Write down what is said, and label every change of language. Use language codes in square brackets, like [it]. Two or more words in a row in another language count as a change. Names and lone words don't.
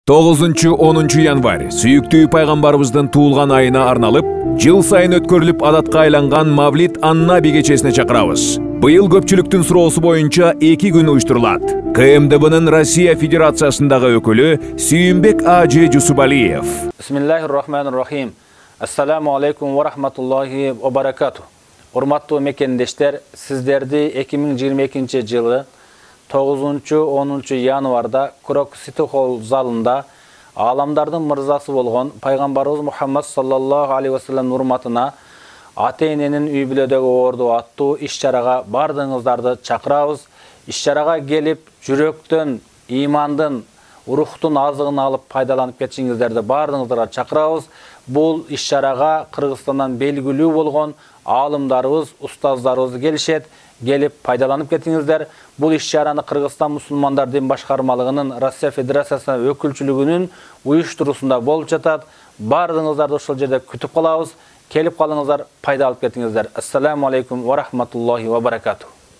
[ky] 9-10 январь сүйүктүү пайгамбарыбыздын туулган айына арналып, жыл сайын өткөрүлүп адатка айланган Мавлид Аннаби кечесине чакырабыз. Быйыл көпчүлүктүн суроосу боюнча 2 күн уюштурулат. КМДБнын Россия Федерациясындагы өкүлү Сүйүмбек Ажи Жусубалиев. [ar] بسم الله الرحمن الرحيم. السلام عليكم ورحمة الله وبركاته. [ky] Урматтуу мекендештер, сиздерди 2022 жылы 9-10 январда Крок Сити Холл залында аламдардын мырзасы болгон пайгамбарыбыз Мухаммад [ar] صلى الله عليه وسلم [ky] урматына ата-эненин үй бүлөдөгү орду аттуу иш-чарага бардыгыңыздарды чакырабыз. Иш-чарага келип, жүрөктөн, имандын, рухтун азыгын алып пайдаланып кетишиңиздерди бардыгыңыздарга чакырабыз. Бул иш-чарага Кыргызстандан белгилүү болгон алымдарыбыз, устаздарыбыз келишет, келип пайдаланып кетиңиздер. Бул иш-чараны Кыргызстан мусулмандар дин башкармалыгынын Россия Федерациясынын өкүлчүлүгүнүн уюштуруусунда болуп жатат. Бардыгыңыздарды ошол жерде күтүп калабыз. Келип калыңыздар, пайда алып кетиңиздер. [ar] السلام عليكم ورحمة الله وبركاته.